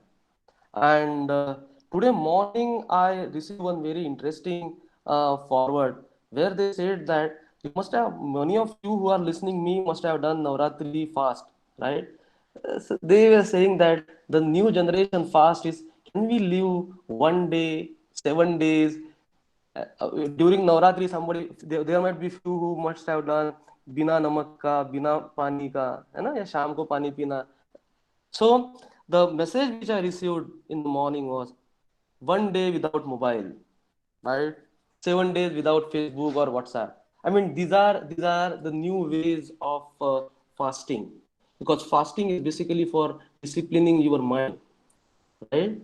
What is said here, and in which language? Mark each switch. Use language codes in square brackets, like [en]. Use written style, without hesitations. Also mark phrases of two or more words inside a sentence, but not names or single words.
[en] And today morning, I received one very interesting forward where they said that you must have, many of you who are listening me must have done Navratri fast, right? So they were saying that the new generation fast is, can we live one day, 7 days? During Navratri, there might be few who must have done [hi] बिना नमक का, बिना पानी का, है ना, या शाम को पानी पीना. [en] So the message which I received in the morning was one day without mobile, right? 7 days without Facebook or WhatsApp. I mean, these are the new ways of fasting, because fasting is basically for disciplining your mind, right?